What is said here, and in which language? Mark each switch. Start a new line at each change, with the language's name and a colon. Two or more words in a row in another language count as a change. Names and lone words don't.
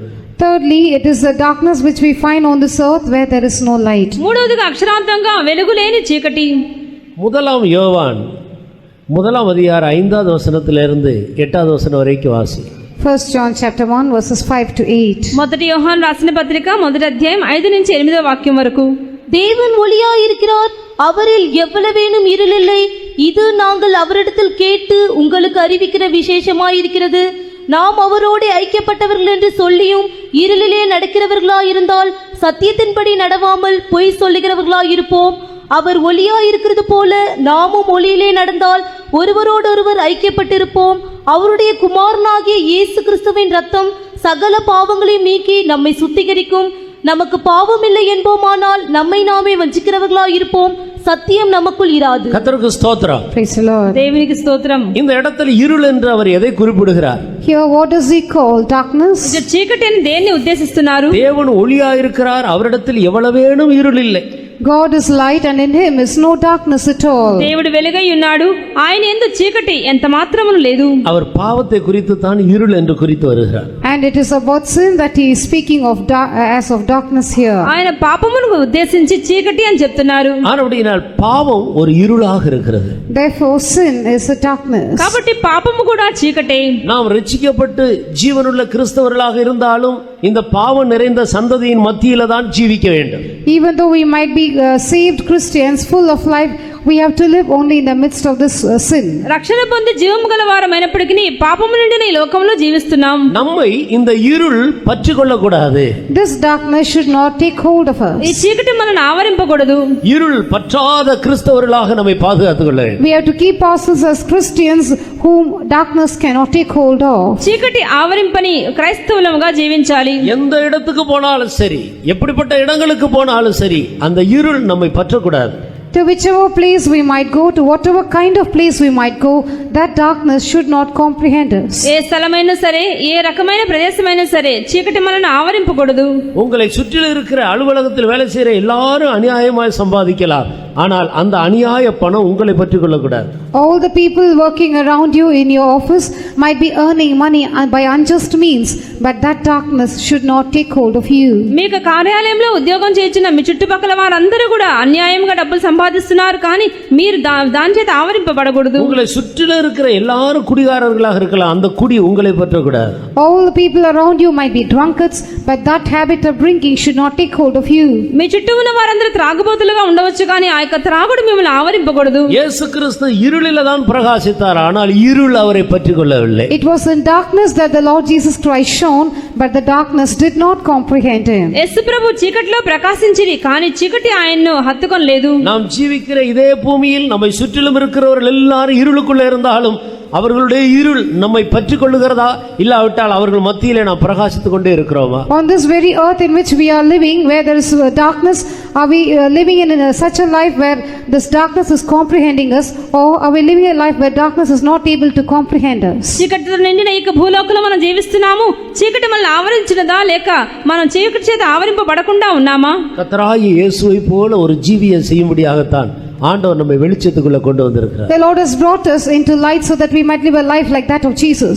English: Thirdly, it is the darkness which we find on this earth where there is no light.
Telugu: మూడవదిగా అక్షరాంతంగా వెలుగులేని చీకటి.
Tamil: முதலாம் யோவான் 1 அதிகாரம் 5வது வசனத்திலிருந்து 8வது வசனம் வரைக்கும் வாசி.
English: 1 John chapter 1 verses 5 to 8.
Telugu: మొదటి యోహాను రాసిన పత్రిక 1వ అధ్యాయం 5 నుంచి 8వ వాక్యం వరకు.
Tamil: தேவன் ஒளியாயிருக்கிறார், அவரில் எவ்வளவேனும் இருள் இல்லை. இது நாங்கள் அவரிடத்தில் கேட்டு உங்களுக்கு அறிவிக்கிற விசேஷமாயிருக்கிறது. நாம் அவரோடு ஐக்கியப்பட்டவர்கள் என்று சொல்லியும் இருளிலே நடக்கிறவர்களாயிருந்தால் சத்தியத்தின்படி நடவாமல் பொய் சொல்லுகிறவர்களாயிருப்போம். அவர் ஒளியாயிருக்கிறது போல நாமும் ஒளியிலே நடந்தால் ஒருவரோடொருவர் ஐக்கியப்பட்டிருப்போம். அவருடைய குமாரனாகிய இயேசு கிறிஸ்துவின் இரத்தம் சகல பாவங்களையும் நீக்கி நம்மை சுத்திகரிக்கும். நமக்கு பாவம் இல்லை என்போமானால் நம்மை நாமே வஞ்சிக்கிறவர்களாயிருப்போம். சத்தியம் நமக்குள் இராது. கர்த்தருக்கு ஸ்தோத்திரம்.
English: Praise the Lord.
Telugu: దేవునికి స్తోత్రం.
Tamil: இந்த இடத்துல இருள் என்று அவர் எதை குறிப்பிடுகிறார்?
English: Here what does he call darkness?
Telugu: ఇది చీకటి అని దేన్ని ఉద్దేశిస్తున్నారు?
Tamil: தேவன் ஒளியாயிருக்கிறார், அவரிடத்தில் எவ்வளவேனும் இருள் இல்லை.
English: God is light and in him is no darkness at all.
Telugu: దేవుడు వెలుగై ఉన్నాడు, ఆయన యందు చీకటి ఎంత మాత్రమును లేదు.
Tamil: அவர் பாவத்தை குறித்து தான் இருள் என்று குறித்து வருகிறார்.
English: And it is about sin that he is speaking of as of darkness here.
Telugu: ఆయన పాపమును ఉద్దేశించి చీకటి అని చెప్తున్నారు.
Tamil: ஆனபடியால் பாவம் ஒரு இருளாக இருக்கிறது.
English: Therefore sin is a darkness.
Telugu: కాబట్టి పాపము కూడా చీకటే.
Tamil: நாம் ரட்சிக்கப்பட்டு ஜீவனுள்ள கிறிஸ்தவர்களாக இருந்தாலும் இந்த பாவம் நிறைந்த சந்ததியின் மத்தியில தான் ஜீவிக்க வேண்டும்.
English: Even though we might be saved Christians full of life, we have to live only in the midst of this sin.
Telugu: రక్షణ పొంది జీవము గల వారమైనప్పటికీ పాపము నిండిన ఈ లోకంలో జీవిస్తున్నాం.
Tamil: நம்மை இந்த இருள் பற்றிக்கொள்ளக் கூடாது.
English: This darkness should not take hold of us.
Telugu: ఈ చీకటి మనల్ని ఆవరింపకూడదు.
Tamil: இருள் பற்றாத கிறிஸ்தவர்களாக நம்மை பாதுகாத்துக் கொள்ள வேண்டும்.
English: We have to keep ourselves as Christians whom darkness cannot take hold of.
Telugu: చీకటి ఆవరింపని క్రైస్తవులముగా జీవించాలి.
Tamil: எந்த இடத்துக்கு போனாலும் சரி, எப்படிப்பட்ட இடங்களுக்கு போனாலும் சரி, அந்த இருள் நம்மை பற்றக்கூடாது.
English: To whichever place we might go, to whatever kind of place we might go, that darkness should not comprehend us.
Telugu: ఏ స్థలమైనా సరే, ఏ రకమైన ప్రదేశమైనా సరే చీకటి మనల్ని ఆవరింపకూడదు.
Tamil: உங்களை சுற்றிலும் இருக்கிற அலுவலகத்தில் வேலை செய்கிற எல்லாரும் அநியாயமாய் சம்பாதிக்கலாம், ஆனால் அந்த அநியாய பணம் உங்களை பற்றி கொள்ளக்கூடாது.
English: All the people working around you in your office might be earning money by unjust means, but that darkness should not take hold of you.
Telugu: మీకు కార్యాలయంలో ఉద్యోగం చేస్తున్న మీ చుట్టుపక్కల వారందరూ కూడా అన్యాయంగా డబ్బులు సంపాదిస్తున్నారు, కానీ మీరు దాని చేత ఆవరింపబడకూడదు.
Tamil: உங்களை சுற்றிலும் இருக்கிற எல்லாரும் குடிகாரர்களாக இருக்கலாம், அந்த குடி உங்களை பற்றக்கூடாது.
English: All the people around you might be drunkards, but that habit of drinking should not take hold of you.
Telugu: మీ చుట్టూ ఉన్న వారందరూ త్రాగుబోతులుగా ఉండవచ్చు, కానీ ఆ యొక్క త్రాగుడు మిమ్మల్ని ఆవరింపకూడదు.
Tamil: இயேசு கிறிஸ்து இருளில தான் பிரகாசித்தார், ஆனால் இருள் அவரை பற்றி கொள்ளவில்லை.
English: It was in darkness that the Lord Jesus Christ shone, but the darkness did not comprehend him.
Telugu: యేసు ప్రభు చీకటిలో ప్రకాశించిరి, కానీ చీకటి ఆయన్ను హత్తుకొనలేదు.
Tamil: நாம் ஜீவிக்கிற இதே பூமியில் நம்மை சுற்றிலும் இருக்கிறவர்கள் எல்லாரும் இருளுக்குள்ள இருந்தாலும் அவர்களுடைய இருள் நம்மை பற்றி கொள்ளுகிறதா, இல்லாவிட்டால் அவர்கள் மத்தியிலே நாம் பிரகாசித்துக் கொண்டே இருக்கிறோமா?
English: On this very earth in which we are living, where there is darkness, are we living in such a life where this darkness is comprehending us, or are we living a life where darkness is not able to comprehend us?
Telugu: చీకటితో నిండిన ఈ భూలోకంలో మనం జీవిస్తున్నాము. చీకటి మనల్ని ఆవరించినదా, లేక మనం చీకటి చేత ఆవరింపబడకుండా ఉన్నామా?
Tamil: கர்த்தராகிய இயேசுவை போல ஒரு ஜீவியம் செய்யும்படியாகத்தான் ஆண்டவர் நம்மை வெளிச்சத்துக்குள்ள கொண்டு வந்திருக்கிறார்.
English: The Lord has brought us into light so that we might live a life like that of Jesus.